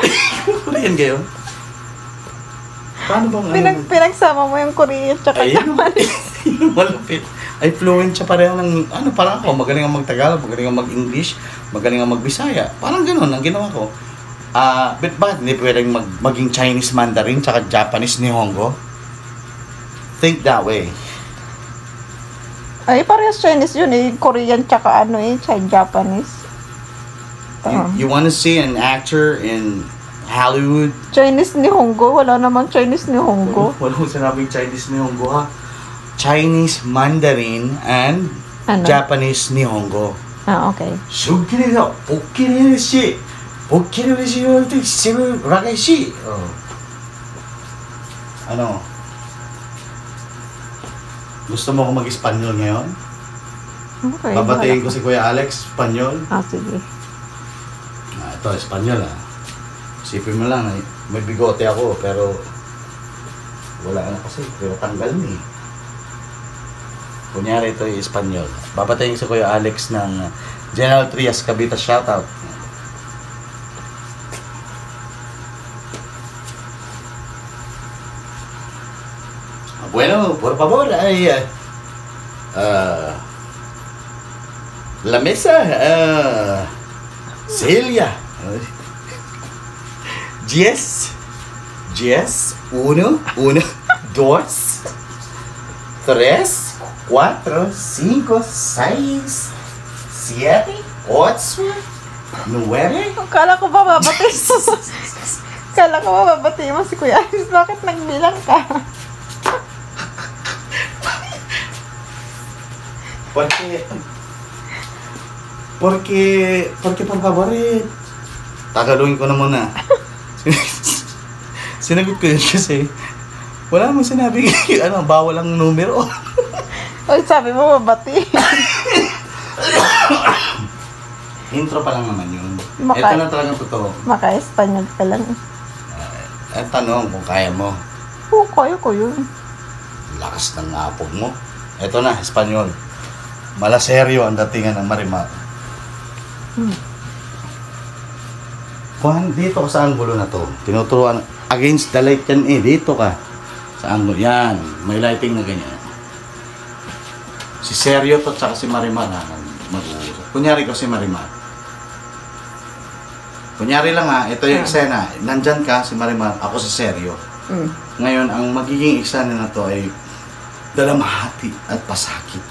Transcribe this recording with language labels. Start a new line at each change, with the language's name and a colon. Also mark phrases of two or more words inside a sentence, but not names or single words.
Filipino: Korean kayo? Paano bang Pinagsama mo yung Korea tsaka Japanese. Yun malupit. Ay, fluent siya pareho ng, parang ako, magaling ang mag-Tagalog, magaling ang mag-English, magaling ang mag-Bisaya. Parang ganun ang ginawa ko. But bakit hindi pwedeng maging Chinese Mandarin tsaka Japanese Nihongo?
English: Think that way.
Filipino: Ay, parehas Chinese yun eh. Korean tsaka Japanese.
English: You want to see an actor in Hollywood?
Filipino: Chinese Nihongo? Wala namang Chinese Nihongo. Walang sinabing Chinese Nihongo ha.
English: Chinese Mandarin and Japanese Nihongo. Okay. Sugkiri da, pokkiri shi. Pokkiri shi yo to shibu ragai shi.
Filipino: Ano? Gusto mo ko mag-Espanyol ngayon? Okay. Babatiin ko si Kuya Alex, Espanyol. Sige. Ito, Espanyol Isipin mo lang, may bigote ako, pero wala na kasi, pero tanggal ni. Kunyari ito yung Espanyol. Babatiin si Kuya Alex ng General Trias Cavite, shoutout.
Spanish: Bueno, por favor, ay la mesa, Celia. 10, 1, 1, 2, 3, 4, 5, 6, 7, 8, 9.
Filipino: Kala ko ba babati mo si Kuya Aris? Bakit nagbilang ka?
Spanish: Porque por favor,
Filipino: tagalogin ko na muna. Sinagot ko yun kasi wala mo sinabi, bawal ang numero. Oy, sabi mo babati. Intro pa lang naman yun. Ito na talagang totoo. Maka-Espanyol ka lang. Ang tanong kung kaya mo. Oo, kaya ko yun. Lakas ng apog mo. Ito na, Espanyol. Malaseryo ang datingan ng Marimar. Kuhan, dito ka sa anggulo na to. Tinuturuan,
English: against the light
Filipino: yan dito ka. Sa anggulo, yan. May lighting na ganyan. Si Seryo to, tsaka si Marimar mag-uusap. Kunyari ko si Marimar. Kunyari lang ito yung eksena. Nandyan ka, si Marimar, ako si Seryo. Ngayon, ang magiging eksena na to ay dalamhati at pasakit.